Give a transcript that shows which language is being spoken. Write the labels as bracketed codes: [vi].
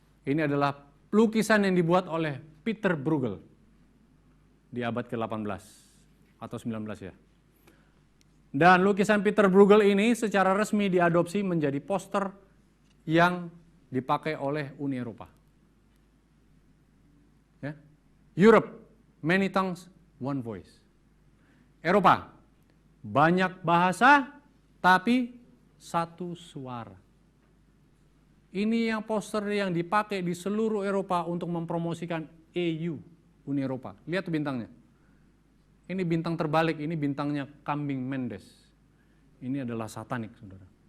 [id] Ini adalah lukisan yang dibuat oleh Peter Bruegel di abad ke-18 atau 19 ya. Dan lukisan Peter Bruegel ini secara resmi diadopsi menjadi poster yang dipakai oleh Uni Eropa. Ya. [en] Europe, many tongues, one voice. [id] Eropa, banyak bahasa tapi satu suara. Ini yang poster yang dipakai di seluruh Eropa untuk mempromosikan EU, Uni Eropa. Lihat tuh bintangnya. Ini bintang terbalik, ini bintangnya kambing Mendes. Ini adalah satanik, saudara.